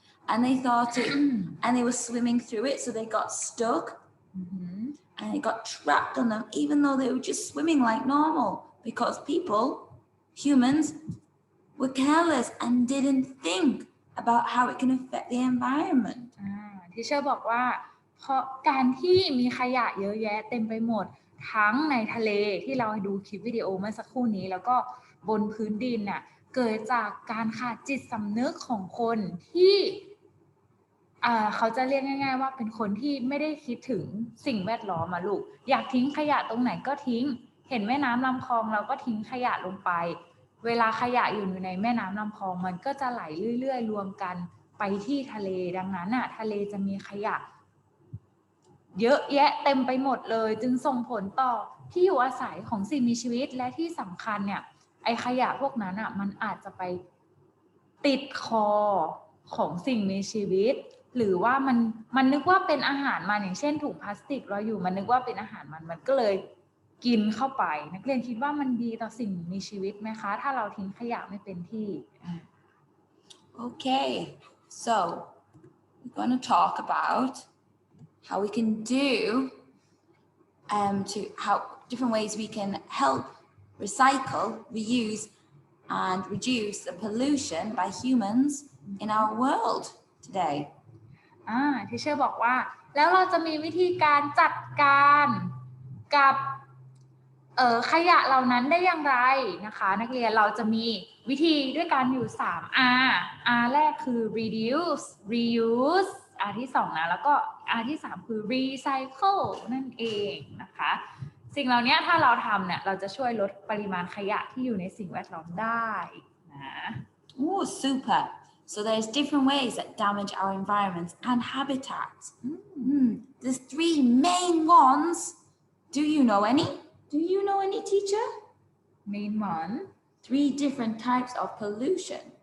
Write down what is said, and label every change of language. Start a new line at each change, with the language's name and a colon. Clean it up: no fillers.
English: And they thought it, and they were swimming through it, so they got stuck, and it got trapped on them, even though they were just swimming like normal, because people, humans, were careless and didn't think about how it can affect the environment.
Thai: ที่เชอร์บอกว่าเพราะการที่มีขยะเยอะแยะเต็มไปหมดทั้งในทะเลที่เราดูคลิปวิดีโอเมื่อสักครู่นี้แล้วก็บนพื้นดินน่ะเกิดจากการขาดจิตสำนึกของคนที่ เขาจะเรียกง่ายๆว่าเป็นคนที่ไม่ได้คิดถึงสิ่งแวดล้อมลูกอยากทิ้งขยะตรงไหนก็ทิ้งเห็นแม่น้ำลำคลองเราก็ทิ้งขยะลงไปเวลาขยะอยู่ในแม่น้ำลำคลองมันก็จะไหลเรื่อยๆรวมกันไปที่ทะเลดังนั้นทะเลจะมีขยะ เยอะแยะเต็มไปหมดเลยจึงส่งผลต่อที่อยู่อาศัยของสิ่งมีชีวิตและที่สำคัญเนี่ยไอ้ขยะพวกนั้นมันอาจจะไปติดคอของสิ่งมีชีวิตหรือว่ามันนึกว่าเป็นอาหารมันอย่างเช่นถุงพลาสติกเราอยู่มันนึกว่าเป็นอาหารมันก็เลยกินเข้าไปนักเรียนคิดว่ามันดีต่อสิ่งมีชีวิตไหมคะถ้าเราทิ้งขยะไม่เป็นที่
English: Okay, so we're going to talk about how we can do how different ways we can help recycle, reuse, and reduce the pollution by humans in our world today.
Thai: ที่เชอร์บอกว่าแล้วเราจะมีวิธีการจัดการกับขยะเหล่านั้นได้อย่างไรนะคะนักเรียนเราจะมีวิธีด้วยกันอยู่3 R R แรกคือ reduce reuse R ที่2นะแล้วก็ R ที่3คือ recycle นั่นเองนะคะสิ่งเหล่านี้ถ้าเราทำเนี่ยเราจะช่วยลดปริมาณขยะที่อยู่ในสิ่งแวดล้อมได้นะ
English: Oh, super. So there's different ways that damage our environments and habitats. There's 3 main ones. Do you know any? Do you know any, teacher? Main one. 3 different types of pollution.